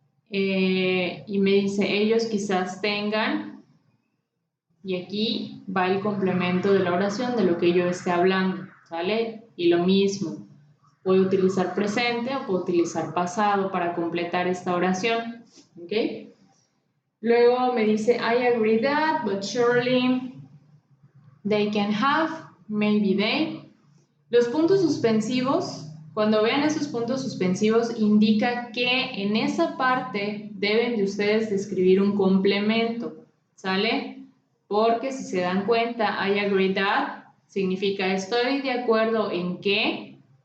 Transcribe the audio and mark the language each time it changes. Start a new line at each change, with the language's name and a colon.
Spanish: Y me dice, ellos quizás tengan, y aquí va el complemento de la oración de lo que yo esté hablando, ¿sale? Y lo mismo, puedo utilizar presente o puedo utilizar pasado para completar esta oración, ¿ok? Luego me dice,
English: I agree that, but surely they can have, maybe they.
Spanish: Los puntos suspensivos, cuando vean esos puntos suspensivos, indica que en esa parte deben de ustedes describir un complemento, ¿sale? Porque si se dan cuenta,
English: I agree that
Spanish: significa estoy de acuerdo en qué.